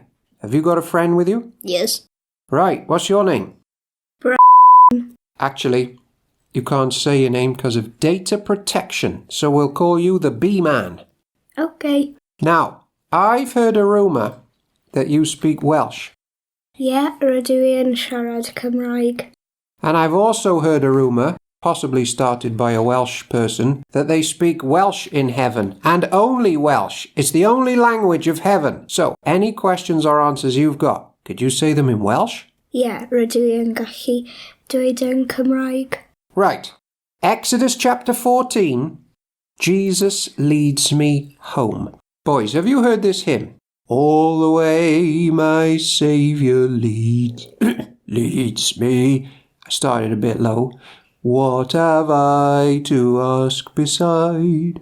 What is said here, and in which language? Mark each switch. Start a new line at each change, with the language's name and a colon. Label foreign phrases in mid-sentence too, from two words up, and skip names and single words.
English: Have you got a friend with you? Yes. Right, what's your name? Brian. Actually, you can't say your name because of data protection, so we'll call you the B-Man. Okay. Now, I've heard a rumour that you speak Welsh.
Welsh: Yeah, rydw i'n siarad Cymraeg.
English: And I've also heard a rumour, possibly started by a Welsh person, that they speak Welsh in heaven, and only Welsh. It's the only language of heaven. So, any questions or answers you've got, could you say them in Welsh?
Welsh: Yeah, rydw i'n gallu dweud yn Cymraeg.
English: Right. Exodus chapter 14, Jesus leads me home. Boys, have you heard this hymn? All the way my Saviour leads, leads me. I started a bit low. What have I to ask beside?